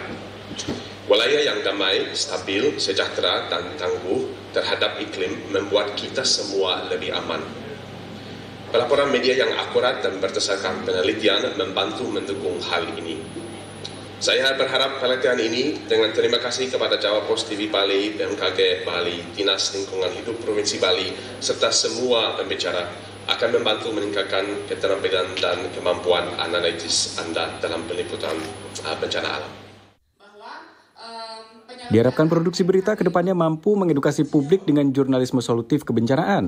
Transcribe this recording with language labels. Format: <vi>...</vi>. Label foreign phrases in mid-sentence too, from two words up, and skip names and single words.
<id>Wilayah yang damai, stabil, sejahtera, dan tangguh terhadap iklim membuat kita semua lebih aman. Pelaporan media yang akurat dan berdasarkan penelitian membantu mendukung hal ini. Saya berharap pelatihan ini dengan terima kasih kepada Jawa Post TV Bali, BMKG Bali, Dinas Lingkungan Hidup Provinsi Bali, serta semua pembicara akan membantu meningkatkan keterampilan dan kemampuan analitis Anda dalam peliputan bencana alam. Diharapkan produksi berita kedepannya mampu mengedukasi publik dengan jurnalisme solutif kebencanaan.</id>